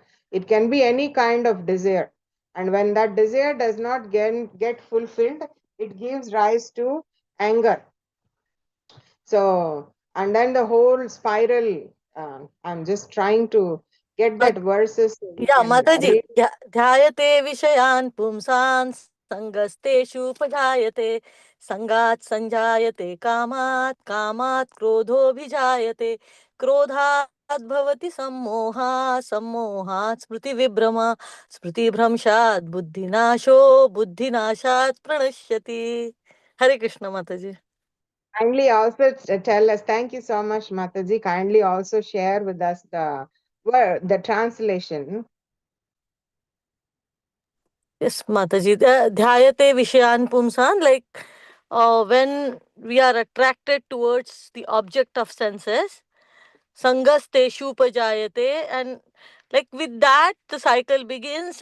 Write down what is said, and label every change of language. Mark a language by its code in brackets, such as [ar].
[en] It can be any kind of desire. And when that desire does not get fulfilled, it gives rise to anger. So, and then the whole spiral, I'm just trying to get that verses so we Yeah, can Mataji, read. [sa] ध्यायते विषयान् पुंसान् संगस्तेषुपजायते संगात् संजायते कामात् कामात् क्रोधोऽभिजायते क्रोधात् भवति सम्मोहः सम्मोहात् स्मृतिविभ्रमा स्मृतिभ्रंशात् बुद्धिनाशो बुद्धिनाशात् प्रणश्यति. [hi] हरे कृष्ण माताजी. [en] Kindly also tell us, thank you so much, Mataji. Kindly also share with us the word, the translation. Yes, Mataji. [sa] Dhyayate Vishayan Pumsan, [en] like when we are attracted towards the object of senses, [sa] Sangas Teshu Pajayate, [en] and like with that, the cycle begins.